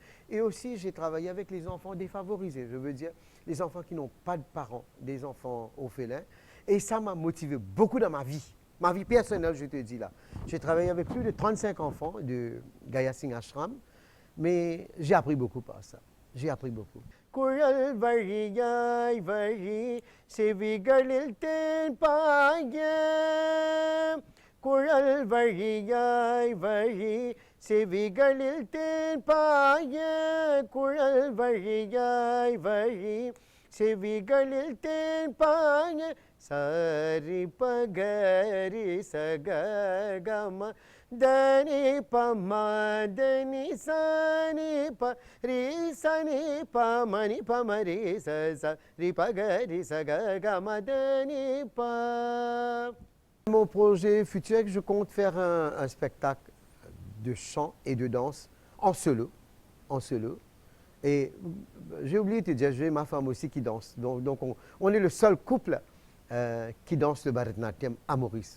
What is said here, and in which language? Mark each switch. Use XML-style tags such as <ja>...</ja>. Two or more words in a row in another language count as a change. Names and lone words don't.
<fr>Et aussi, j'ai travaillé avec les enfants défavorisés. Je veux dire, les enfants qui n'ont pas de parents, des enfants orphelins. Et ça m'a motivé beaucoup dans ma vie. Ma vie personnelle, je te dis là. J'ai travaillé avec plus de 35 enfants de Gaya Singh Ashram. Mais j'ai appris beaucoup par ça. J'ai appris beaucoup.</fr> <ta>குழல் வழியாய் வழி செவிகளில் தேன் பாய குழல் வழியாய் வழி செவிகளில் தேன் பாய குழல் வழியாய் வழி செவிகளில் தேன் பாய சரி பகரி சககம தனி பமதனி சனி ப ரி சனி பமனி பமரி சரி பகரி சககமதனி ப.</ta> <fr>Mon projet futur, je compte faire un spectacle de chant et de danse en solo. En solo. Et j'ai oublié de te dire, j'ai ma femme aussi qui danse. Donc on est le seul couple qui danse le Bharatanatyam à Maurice.</fr>